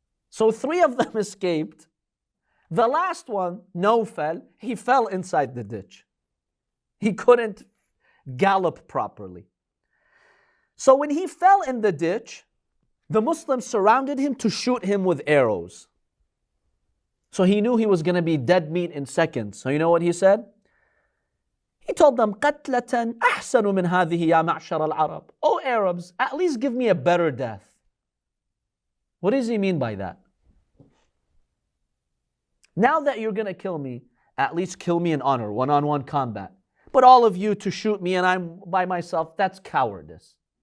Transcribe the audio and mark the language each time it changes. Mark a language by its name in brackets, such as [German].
[English] So 3 of them escaped. The last one, Nawfal, he fell inside the ditch. He couldn't gallop properly. So when he fell in the ditch, the Muslims surrounded him to shoot him with arrows. So he knew he was going to be dead meat in seconds. So you know what he said? He told them, [Arabic] قَتْلَةً أَحْسَنُ مِنْ هَذِهِ يَا مَعْشَرَ الْعَرَبِ. [English] Oh Arabs, at least give me a better death. What does he mean by that? Now that you're going to kill me, at least kill me in honor, one-on-one combat. But all of you to shoot me and I'm by myself, that's cowardice.